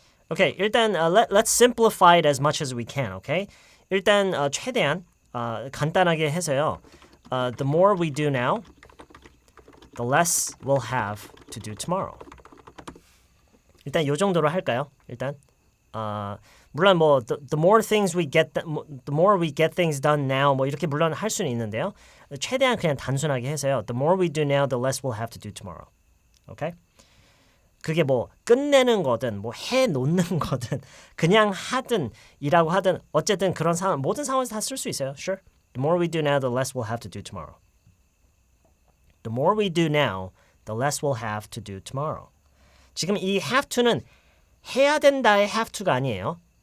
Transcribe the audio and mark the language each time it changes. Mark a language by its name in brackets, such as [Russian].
[English] Okay, [Korean] 일단 [English] let's simplify it as much as we can. [Korean] Okay, 일단 최대한 간단하게 해서요. [English] The more we do now, the less we'll have to do tomorrow. [Korean] 일단 요 정도로 할까요? 일단 물론 뭐 [English] the more things we get, the more we get things done now, [Korean] 뭐 이렇게 물론 할 수는 있는데요. 최대한 그냥 단순하게 해서요. [English] The more we do now, the less we'll have to do tomorrow. Okay? [Korean] 그게 뭐 끝내는 거든 뭐 해놓는 거든 그냥 하든 이라고 하든 어쨌든 그런 상황 모든 상황에서 다 쓸 수 있어요. [English] Sure. The more we do now, the less we'll have to do tomorrow. The more we do now, the less we'll have to do tomorrow. [Korean] 지금 이 have to는 해야 된다의 have to가 아니에요.